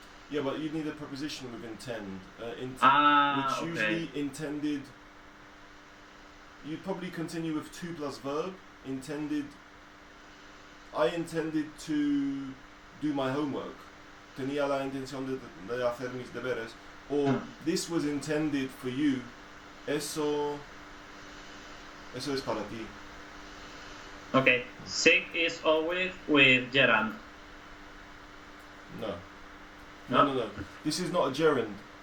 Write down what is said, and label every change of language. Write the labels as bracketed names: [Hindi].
[English] Yeah, but you need a preposition with intend. Which Okay. usually intended. You'd probably continue with to plus verb. Intended. I intended to do my homework. [Spanish] Tenía la intención de hacer mis deberes. [English] Or this was intended for you. [Spanish] Eso es para ti. [English] Okay. Seek is always with gerund. No. No? No. This is not a gerund.